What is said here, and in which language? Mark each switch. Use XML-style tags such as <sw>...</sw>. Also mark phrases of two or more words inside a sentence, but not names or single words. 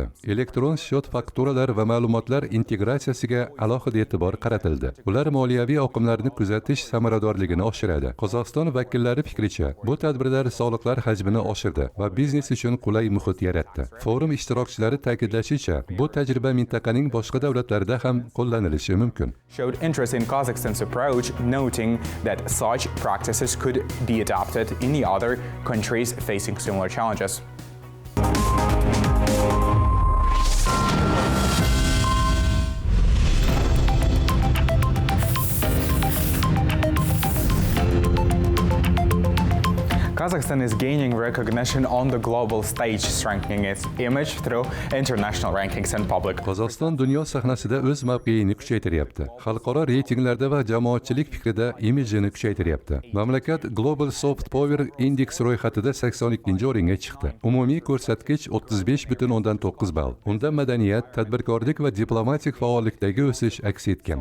<uz>Elektron shot fakturalar va ma'lumotlar integratsiyasiga alohida e'tibor qaratildi. Ular moliyaviy oqimlarni kuzatish samaradorligini oshiradi. Qozog'iston vakillari fikricha, bu tadbirlar soliqlar hajmini oshirdi va biznes uchun qulay muhit yaratdi. Forum ishtirokchilari ta'kidlashicha, bu tajriba mintaqaning boshqa davlatlarida ham qo'llanilishi mumkin.</uz> <en>Showed interest in Kazakhstan's approach, noting that such practices could be adopted in the other countries facing similar challenges. Kazakhstan is gaining recognition on the global stage, strengthening its image through international rankings and public.</en> <uz>Qozog'iston dunyo sahnasida o'z mavqeyini kuchaytiryapti. Xalqaro reytinglarda va jamoatchilik fikrida imijini kuchaytiryapti. Mamlakat Global Soft Power Index ro'yxatida 82-o'ringa chiqdi. Umumiy ko'rsatkich 35.9 ball. Unda madaniyat, tadbirkorlik va diplomatik faollikdagi o'sish aks etgan.</uz>